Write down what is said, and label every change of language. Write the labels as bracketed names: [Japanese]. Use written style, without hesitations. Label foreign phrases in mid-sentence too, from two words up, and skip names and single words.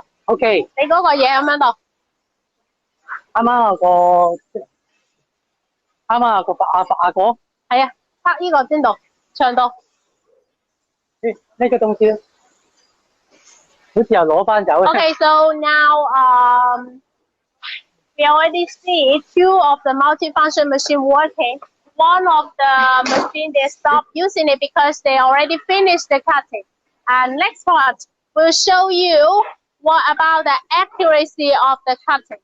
[Cantonese] OK。你嗰個嘢咁樣度。啱啱個阿哥。係啊，拍呢個精度，長度。呢個東西好似又攞翻走。 [English] Okay, so now we already see 2 of the multifunction machine working. One of the machine they stopped using it because they already finished the cutting. And next part will show you what about the accuracy of the cutting.